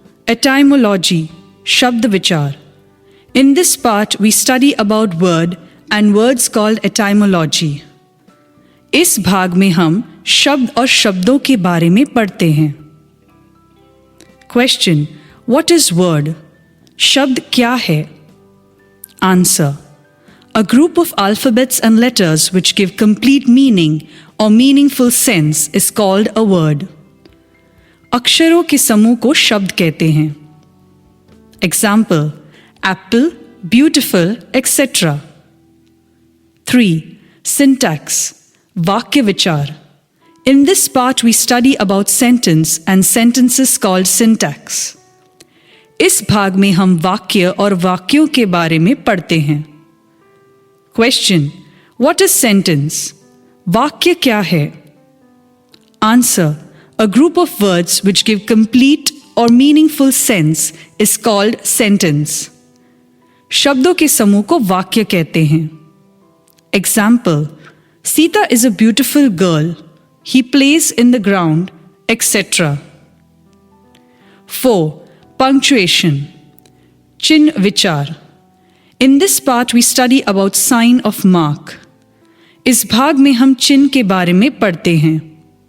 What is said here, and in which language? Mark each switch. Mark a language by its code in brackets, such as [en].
[en] Etymology, [hi] शब्द विचार. [en] In this part, we study about word and words called etymology. [hi] इस भाग में हम शब्द और शब्दों के बारे में पढ़ते हैं. [en] Question: What is word? [hi] शब्द क्या है? [en] Answer: A group of alphabets and letters which give complete meaning or meaningful sense is called a word. [hi] अक्षरों के समूह को शब्द कहते हैं. [en] Example: apple, beautiful, etc. 3. Syntax, [hi] वाक्य विचार. [en] In this part we study about sentence and sentences called syntax. [hi] इस भाग में हम वाक्य और वाक्यों के बारे में पढ़ते हैं. [en] Question: What is sentence? [hi] वाक्य क्या है? [en] Answer: A group of words which give complete or meaningful sense is called sentence. [hi] शब्दों के समूह को वाक्य कहते हैं. [en] Example: Sita is a beautiful girl. He plays in the ground, etc. 4. Punctuation, [hi] चिन्ह विचार. [en] In this part we study about sign of mark. [hi] इस भाग में हम चिन्ह के बारे में पढ़ते हैं.